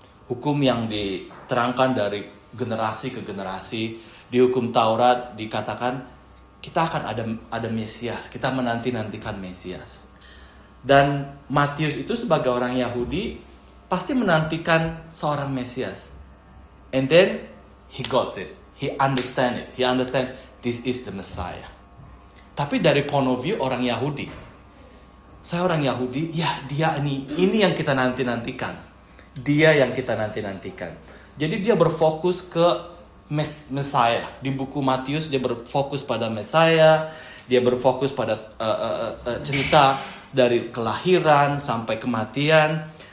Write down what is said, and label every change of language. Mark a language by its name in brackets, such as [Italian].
[Indonesian] Hukum yang diterangkan dari generasi ke generasi. Di hukum Taurat dikatakan kita akan ada Mesias, kita menanti-nantikan Mesias. Dan Matius itu sebagai orang Yahudi pasti menantikan seorang Mesias. [English] And then he got it. He understand it. He understand this is the Messiah. [Indonesian] Tapi dari [English] point of view [Indonesian] orang Yahudi, saya orang Yahudi, ya dia ini yang kita nanti-nantikan. Dia yang kita nanti-nantikan. Jadi dia berfokus ke Messiah. Di buku Matius dia berfokus pada Messiah. Dia berfokus pada cerita dari kelahiran sampai kematian.